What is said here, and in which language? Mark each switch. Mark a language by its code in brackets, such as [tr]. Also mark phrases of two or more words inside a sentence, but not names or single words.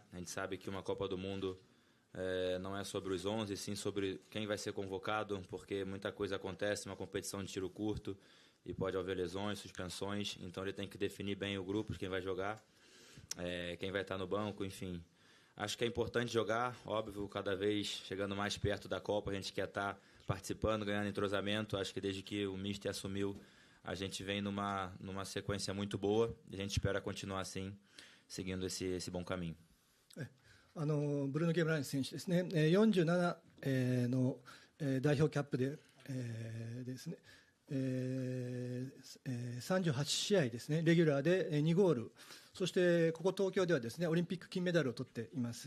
[pt] A gente sabe que uma Copa do Mundo não é sobre os 11, sim sobre quem vai ser convocado, porque muita coisa acontece, uma competição de tiro curto e pode haver lesões, suspensões, então ele tem que definir bem o grupo de quem vai jogar, quem vai estar no banco, enfim. Acho que é importante jogar, óbvio, cada vez chegando mais perto da Copa, a gente quer estar participando, ganhando entrosamento. Acho que desde que o Mister assumiu, a gente vem numa sequência muito boa e a gente espera continuar assim, seguindo esse bom caminho. [ja] ブルーノ・ゲブライン選手ですね、47の代表キャップでですね、38試合ですね、レギュラーで2ゴール、そしてここ東京ではですね、オリンピック金メダルを取っています。